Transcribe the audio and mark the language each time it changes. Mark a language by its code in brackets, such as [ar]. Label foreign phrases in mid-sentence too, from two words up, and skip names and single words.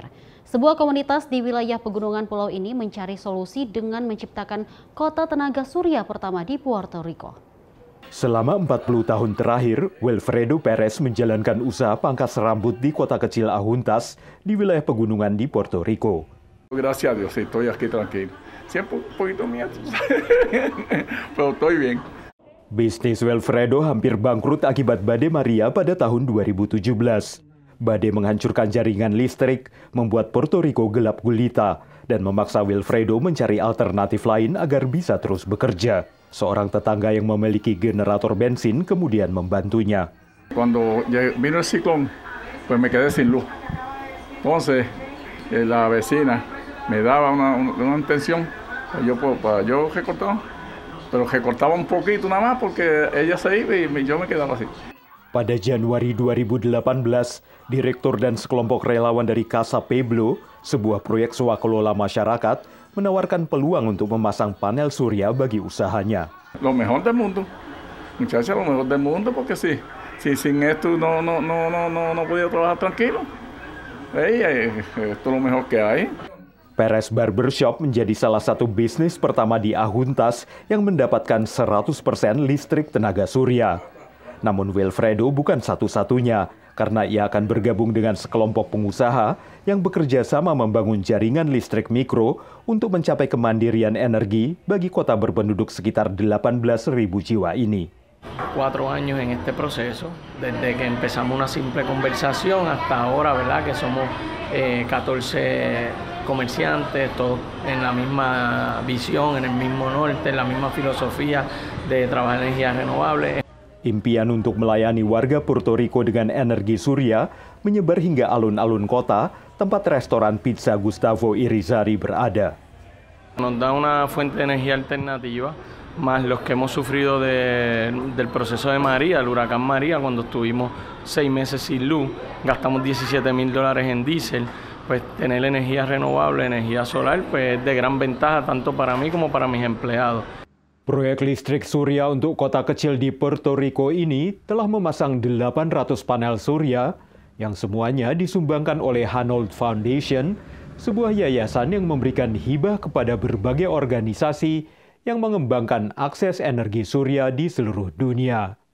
[id] Sebuah komunitas di wilayah pegunungan pulau ini mencari solusi dengan menciptakan kota tenaga surya pertama di Puerto Rico. Selama 40 tahun terakhir, Wilfredo Perez menjalankan usaha pangkas rambut di kota kecil Ajuntas di wilayah pegunungan di Puerto Rico. [es] Gracias a Dios, estoy aquí tranquilo. Siempre un poquito miedo, pero estoy bien. [id] Bisnis Wilfredo hampir bangkrut akibat badai Maria pada tahun 2017. Badai menghancurkan jaringan listrik, membuat Puerto Rico gelap gulita, dan memaksa Wilfredo mencari alternatif lain agar bisa terus bekerja. Seorang tetangga yang memiliki generator bensin kemudian membantunya. [es] Cuando vino el ciclón, pues me quedé sin luz. Entonces, la vecina me daba una tensión, yo recortaba, pero recortaba un poquito nada más porque ella se iba y yo me quedaba así. [id] Pada Januari 2018, direktur dan sekelompok relawan dari Casa Pueblo, sebuah proyek swakelola masyarakat, menawarkan peluang untuk memasang panel surya bagi usahanya. [es] Lo mejor del mundo, muchacha, lo mejor del mundo, porque sin esto no podía trabajar tranquilo. Esto es lo mejor que hay. [id] Perez Barbershop menjadi salah satu bisnis pertama di Ajuntas yang mendapatkan 100% listrik tenaga surya. Namun Wilfredo bukan satu-satunya, karena ia akan bergabung dengan sekelompok pengusaha yang bekerja sama membangun jaringan listrik mikro untuk mencapai kemandirian energi bagi kota berpenduduk sekitar 18.000 jiwa ini. [es] 4 años en este proceso, desde que empezamos una simple conversación hasta ahora, ¿verdad? Que somos 14 comerciantes, todos en la misma visión, en el mismo norte, en la misma filosofía de trabajar energías renovables. [id] Impian untuk melayani warga Puerto Rico dengan energi surya menyebar hingga alun-alun kota, tempat restoran pizza Gustavo Irizarry berada. [es] Nos da una fuente de energía alternativa, más los que hemos sufrido del proceso de María, el huracán María, cuando estuvimos 6 meses sin luz, gastamos $17,000 en diésel, pues tener energía renovable, energía solar, pues es de gran ventaja tanto para mí como para mis empleados. [id] Proyek listrik surya untuk kota kecil di Puerto Rico ini telah memasang 800 panel surya yang semuanya disumbangkan oleh Hanold Foundation, sebuah yayasan yang memberikan hibah kepada berbagai organisasi yang mengembangkan akses energi surya di seluruh dunia.